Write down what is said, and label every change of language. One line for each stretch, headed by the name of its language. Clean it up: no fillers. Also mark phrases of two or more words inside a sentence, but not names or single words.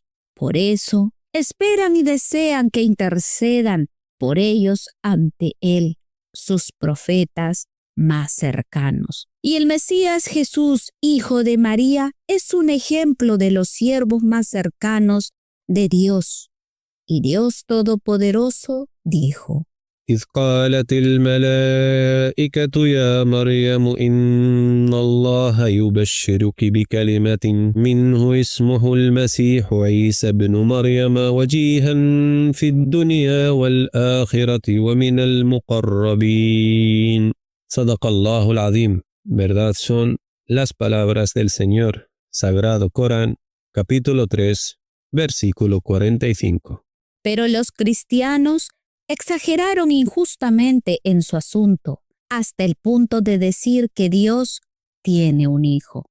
Spanish: Por eso, esperan y desean que intercedan por ellos ante Él, sus profetas más cercanos. Y el Mesías Jesús, hijo de María, es un ejemplo de los siervos más cercanos de Dios. Y Dios Todopoderoso dijo:
Arabic: إذ قالت الملائكة يا مريم إن الله يبشرك بكلمة منه اسمه المسيح عيسى ابن مريم وجيها في الدنيا والآخرة ومن المقربين. صدق الله العظيم.
Spanish: Verdad son las palabras del Señor. Sagrado Corán, capítulo 3, versículo 45. Pero los cristianos exageraron injustamente en su asunto, hasta el punto de decir que Dios tiene un hijo.